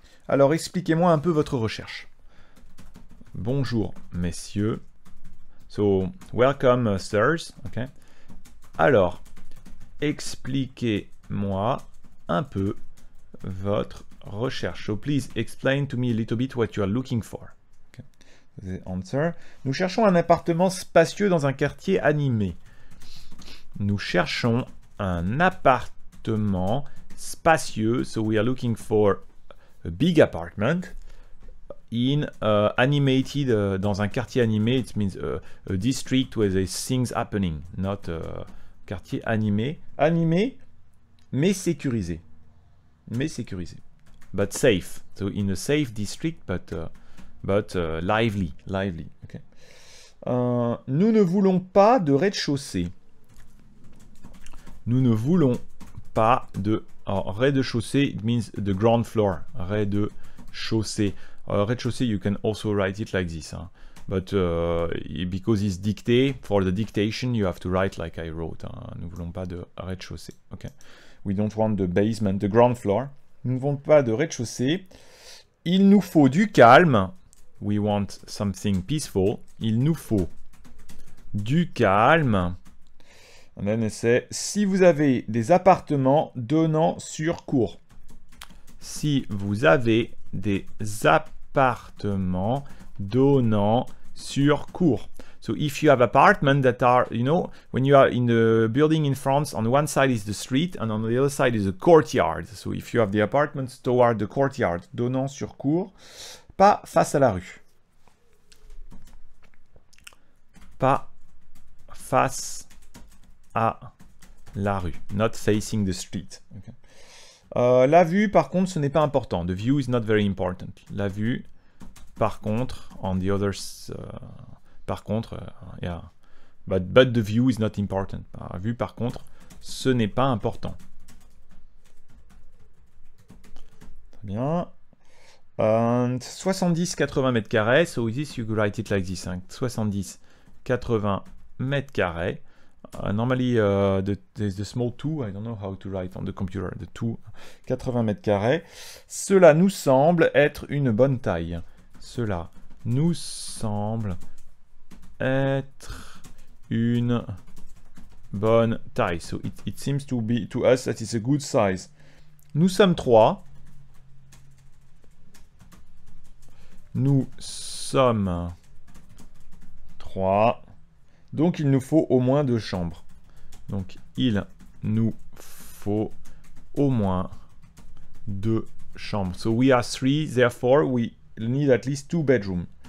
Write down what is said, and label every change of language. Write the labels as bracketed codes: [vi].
[fr] Alors, expliquez-moi un peu votre recherche. Bonjour messieurs. [en] So, welcome sirs. [fr] Okay. Alors, expliquez-moi un peu votre recherche. [en] So, please explain to me a little bit what you are looking for. Okay. The answer. [fr] Nous cherchons un appartement spacieux dans un quartier animé. Nous cherchons un appartement spacieux. [en] So, we are looking for a big apartment in animated, [fr] dans un quartier animé. [en] It means a district where there's things happening, not quartier animé. [fr] Animé, mais sécurisé. Mais sécurisé. [en] But safe. So in a safe district, but lively. Lively. Okay. [fr] Nous ne voulons pas de rez-de-chaussée. Nous ne voulons pas de rez-de-chaussée. [en] It means the ground floor. Rez-de-chaussée. Rez-de-chaussée, you can also write it like this. Hein. But because it's dicté, for the dictation, you have to write like I wrote. Hein. [fr] Nous ne voulons pas de rez-de-chaussée. [en] Okay. We don't want the basement, the ground floor. [fr] Nous ne voulons pas de rez-de-chaussée. Il nous faut du calme. [en] We want something peaceful. [fr] Il nous faut du calme. [en] And then [fr] c'est si vous avez des appartements donnant sur cour. Si vous avez des appartements donnant sur cour. [en] So if you have apartments that are, you know, when you are in the building in France, on one side is the street and on the other side is a courtyard. So if you have the apartments toward the courtyard, [fr] donnant sur cour, pas face à la rue. Pas face à la rue. [en] Not facing the street. Okay. [fr] La vue, par contre, ce n'est pas important. [en] The view is not very important. [fr] La vue, par contre, [en] on the others, [fr] par contre, yeah. [en] But the view is not important. [fr] La vue, par contre, ce n'est pas important. Très bien. 70-80 mètres carrés. [en] So this you could write it like this. Hein. [fr] 70-80 mètres carrés. [en] Normally, there's the small 2. I don't know how to write on the computer. The 2, 80 mètres carrés. [fr] Cela nous semble être une bonne taille. Cela nous semble être une bonne taille. [en] So it seems to be to us that it's a good size. [fr] Nous sommes 3. Nous sommes 3. Donc, il nous faut au moins 2 chambres. Donc, il nous faut au moins 2 chambres. [en] So, we are 3, therefore, we need at least 2 bedrooms.